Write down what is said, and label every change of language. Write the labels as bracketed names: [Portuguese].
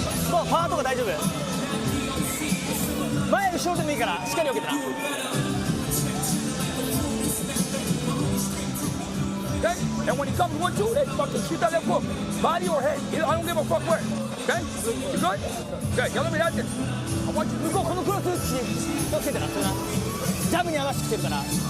[Japanese] もうパワーとか大丈夫。前後ろでもいいからしっかり受けてな。 [English] Okay? And when he comes 1-2, they fucking shoot that left hook, body or head. I don't give a fuck where. Okay? You good? Okay, now let me have this. I want you to [Japanese] 向こうこのクロス打ち気をつけてな。それな。ジャブに合わせてきてるから。